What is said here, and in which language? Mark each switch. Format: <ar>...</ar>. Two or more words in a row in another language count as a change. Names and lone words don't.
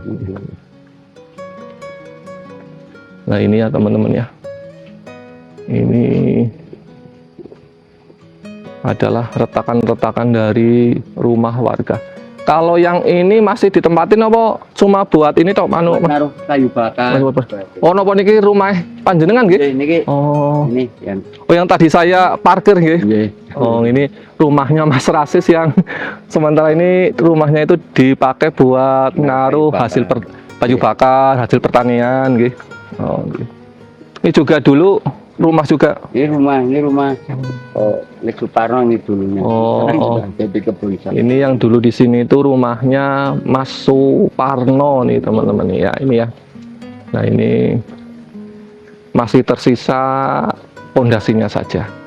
<id>Nah, ini ya teman-teman ya. Ini adalah retakan-retakan dari rumah warga. Kalau yang ini masih ditempatin apa cuma buat ini tok naruh kayu bakar.</id> <jv>Oh, napa niki rumah panjenengan nggih? Niki. Oh.</jv> <id>Ini yang. Oh, yang tadi saya parkir nggih. Nggih. Oh, ini rumahnya Mas Rasis yang sementara ini rumahnya itu dipakai buat naruh hasil kayu bakar, hasil pertanian nggih. Oh, nggih. Ini juga dulu rumah juga. Ini rumah. Lek Suparno ini dulunya. Oh. Jadi kebun. Ini yang dulu di sini itu rumahnya Mas Suparno nih teman-teman ya. Ini ya. Nah, ini masih tersisa pondasinya saja.</id>